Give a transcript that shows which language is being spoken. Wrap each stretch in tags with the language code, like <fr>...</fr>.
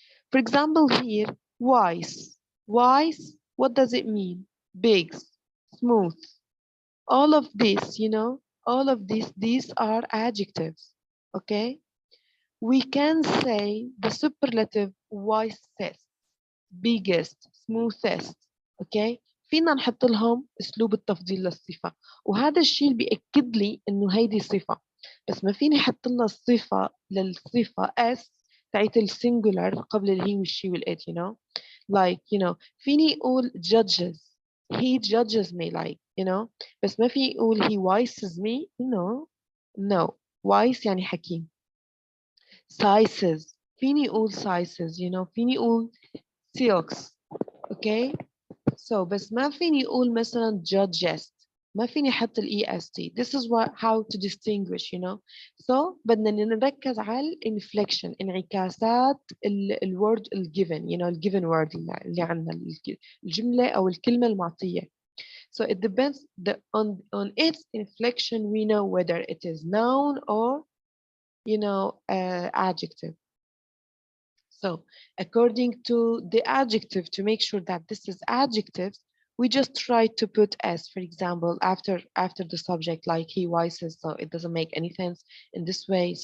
<en>For example, here, wise. Wise, what does it mean? Big, smooth. All of this, you know, all of these are adjectives. Okay? We can say the superlative wisest, biggest, smoothest. Okay?</en> <ar>فينا نحط لهم اسلوب التفضيل للصفة، وهذا الشيء اللي بيأكد لي انه هيدي صفة، بس ما فيني احط لها الصفة للصفة اس تاعت السنجولار قبل الهي والشي والات،</ar> <en>you know, like, you know،</en> <ar>فيني اقول judges,</ar> <en>he judges me, like, you know،</en> <ar>بس ما فيني اقول</ar> <en>he wises me. no no wise</en> <ar>يعني حكيم.</ar> <en>sizes</en> <ar>فيني اقول</ar> <en>sizes، you know، فيني اقول silks. okay so</en> <ar>بس ما فيني اقول مثلا judges، ما فيني احط الاي اس تي.</ar> <en>this is what how to distinguish, you know.</en> <ar>so بدنا نركز على الانفليكشن، انعكاسات الورد الجيفن،</ar> <en>you know،</en> <ar>الجيفن word اللي عندنا الجمله او الكلمه المعطيه.</ar> <en>so it depends on its inflection we know whether it is noun or, you know, adjective. So according to the adjective, to make sure that this is adjectives, we just try to put s, for example, after the subject, like he wises, so it doesn't make any sense in this way.</en>